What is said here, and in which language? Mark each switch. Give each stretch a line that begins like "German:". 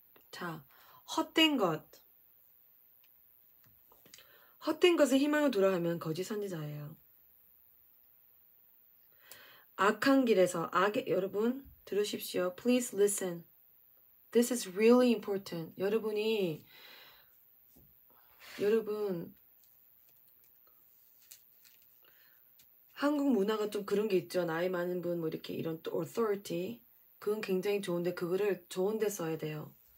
Korean: 자, 헛된 것에 희망을 돌아가면 거짓 선지자예요. 악한 길에서 여러분 들으십시오.
English: Please listen. This is really important.
Korean: 여러분 한국 문화가 좀 그런 게 있죠. 나이 많은 분 뭐 이렇게 이런 authority 그건 굉장히 좋은데 그거를 좋은 데 써야 돼요.